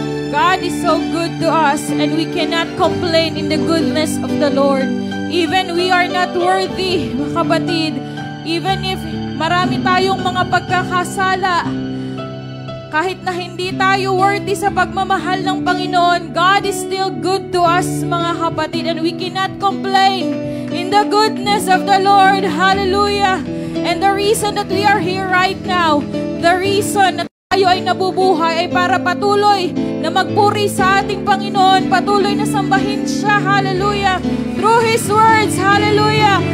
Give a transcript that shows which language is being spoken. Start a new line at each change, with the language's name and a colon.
English: God is so good to us and we cannot complain in the goodness of the Lord. Even we are not worthy,
Filipino: mga kapatid.
English: Even if
Filipino: marami tayong mga pagkakasala, kahit na hindi tayo worthy sa pagmamahal ng Panginoon,
English: God is still good to us,
Filipino: mga kapatid.
English: And we cannot complain in the goodness of the Lord. Hallelujah. And the reason that we are here right now, the reason that
Filipino: tayo ay nabubuhay ay para patuloy na magpuri sa ating Panginoon, patuloy na sambahin siya,
English: hallelujah, through His words, hallelujah.